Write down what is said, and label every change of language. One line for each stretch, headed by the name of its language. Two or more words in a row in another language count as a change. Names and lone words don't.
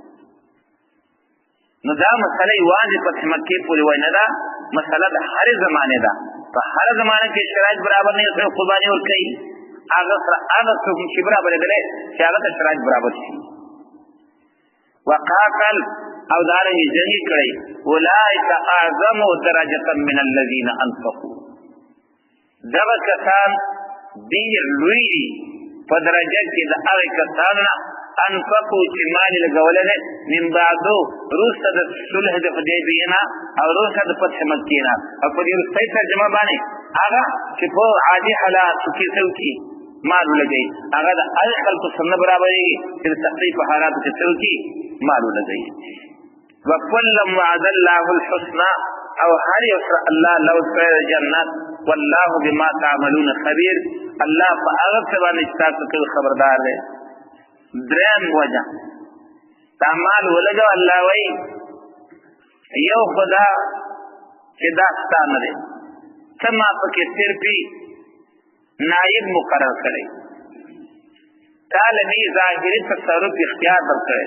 Pashto: نو دا مسله یوازې فتح مکې پورې وای نه ده، مسله د هرې زمانې ده. په هره زمانه کې شرایط برابر نه وي قرباني ورکوي هغه سره هغه څوک چې برابرېدلی چې هغه ته شرایط برابر شي. وقاتل او دارنګې جنګ کړی
Arabic: اولئک اعظم درجة من الذین انفقوا
Pashto: دغه کسان ډېر لوی دي په درجه کې د هغې کسانو نه انفقوا چې مال یې لګولی دی
Arabic: من بعدو
Pashto: وروسته د صلح د حدیبیې نه او وروسته د فتح مکې نه او په دې وروستۍ ترجمه باندې هغه چې په عادي حالاتو کې څه وکړي مال ولګوي هغه د هغې خلکو سره نه برابرېږي چې د سختۍ په حالاتو کې څه وکړي مال ولګوي.
Arabic: وکلا وعد الله الحسنى
Pashto: او هر یو سره الله لوز کړی جنت
Arabic: والله بما تعملون خبیر
Pashto: الله په هغه څه باندې چې تاسو کوئ خبردار دی. درېیم وجه دا مال ولګوه الله وایي یو خدا چې دا ستا نه دی ته ما پکې صرفي نایب مقرر کړی تا له دې ظاهري تصرف اختیار درکړی.